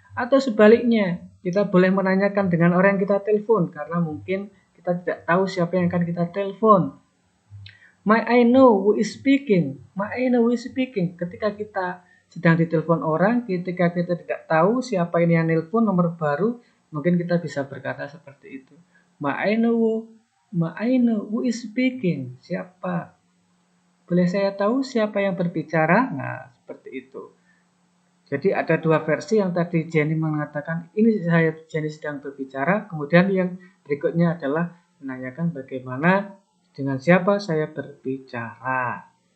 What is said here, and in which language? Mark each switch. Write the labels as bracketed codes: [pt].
[id] Atau sebaliknya, kita boleh menanyakan dengan orang yang kita telepon karena mungkin kita tidak tahu siapa yang akan kita telepon. [en] May I know who is speaking? May I know who is speaking? [id] Ketika kita sedang ditelepon orang, ketika kita tidak tahu siapa ini yang nelpon nomor baru, mungkin kita bisa berkata seperti itu. [en] May I know who is speaking? [id] Siapa? Boleh saya tahu siapa yang berbicara? Nah, seperti itu. Jadi ada dua versi yang tadi Jenny mengatakan ini Jenny sedang berbicara, kemudian yang berikutnya adalah menanyakan bagaimana dengan siapa saya berbicara.